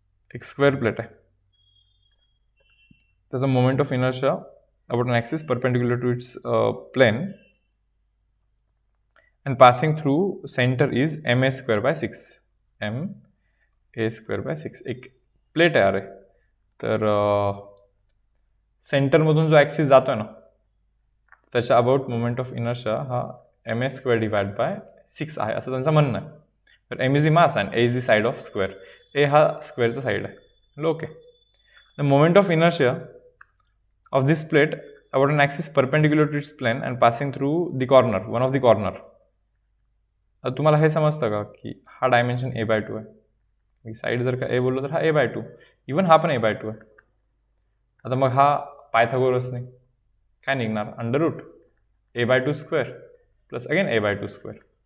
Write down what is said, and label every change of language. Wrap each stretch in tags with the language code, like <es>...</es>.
<mr>एक square plate आहे, त्याचा</mr> <en>Moment of inertia about an axis perpendicular to its plane and passing through center is ma²/6.</en> <mr>ma²/6 एक plate आहे. अरे तर सेंटरमधून जो ॲक्सिस जातोय ना, त्याच्या अबाउट मोमेंट ऑफ इनर्शिया हा ma²/6 आहे असं त्यांचं म्हणणं आहे.</mr> <en>तर m is the mass and a is the side of square.</en> <mr>a हा स्क्वेअरचा साईड आहे.</mr> <en>Okay, the moment of inertia of this plate about an axis perpendicular to its plane and passing through the corner, one of the corner.</en> <mr>आता तुम्हाला हे समजतं का की हा dimension a/2 आहे. मी साईड जर का a बोललो तर हा a/2, इवन हा पण a/2 आहे. आता मग हा पायथागोरसने काय निघणार? Under route a/2² plus again a/2².</mr>